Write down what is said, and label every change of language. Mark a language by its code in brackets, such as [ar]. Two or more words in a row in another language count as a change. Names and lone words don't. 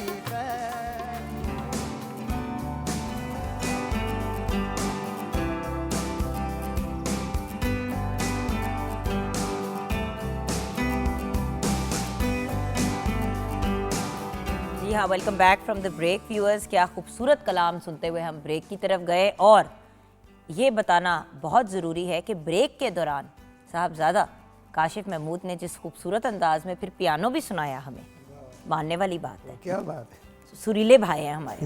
[hi] जी हाँ, [en] Welcome back from the break viewers. [hi] क्या खूबसूरत कलाम सुनते हुए हम ब्रेक की तरफ गए और ये बताना बहुत ज़रूरी है कि ब्रेक के दौरान साहबजादा काशिफ महमूद ने जिस खूबसूरत अंदाज में फिर पियानो भी सुनाया हमें, मानने वाली बात है। क्या बात है सुरीले भाई हैं हमारे।